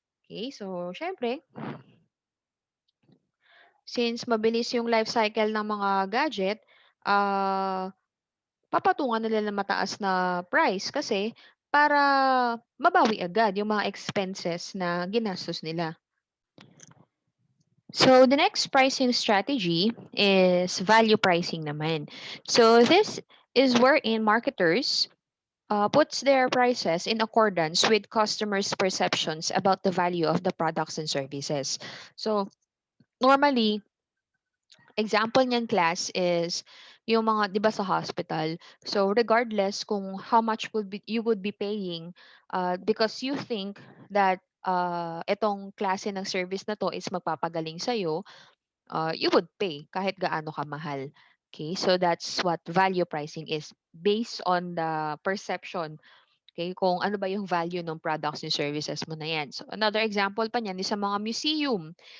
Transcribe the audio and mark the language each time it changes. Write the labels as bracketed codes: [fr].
[tl] Okay, so syempre, since mabilis yung life cycle ng mga gadget, ah papatungan nila ng mataas na price kasi para mabawi agad yung mga expenses na ginastos nila. [en] So the next pricing strategy is value pricing naman. So this is wherein marketers puts their prices in accordance with customers' perceptions about the value of the products and services. [tl] So normally, example niyan class is yung mga 'di ba sa hospital. [en] So regardless kung how much you would be paying because you think that itong klase ng service na to is magpapagaling sa you would pay [tl] kahit gaano kamahal. [en] Okay? So that's what value pricing is based on the perception. [tl] Okay, kung ano ba yung value ng products and services mo na yan. So another example pa niyan is sa mga museum.